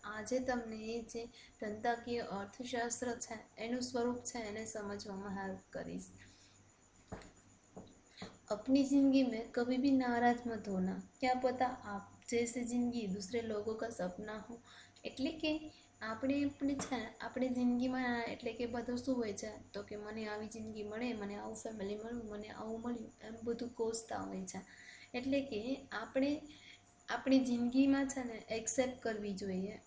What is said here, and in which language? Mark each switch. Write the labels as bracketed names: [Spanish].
[Gujarati] આજે તમને જે ધંધાકીય અર્થશાસ્ત્ર છે એનું સ્વરૂપ છે એને સમજવામાં હેલ્પ કરીશ. [Hindi] अपनी जिंदगी में कभी भी नाराज मत होना, क्या पता आप जैसी जिंदगी दूसरे लोगों का सपना हो. [Gujarati] એટલે કે આપણી જિંદગીમાં એટલે કે બધું શું હોય છે તો કે મને આવી જિંદગી મળે, મને આવું ફેમિલી મળ્યું, મને આવું મળ્યું, એમ બધું કોસતા હોય છે. એટલે કે આપણે આપણી જિંદગીમાં છે ને એક્સેપ્ટ કરવી જોઈએ.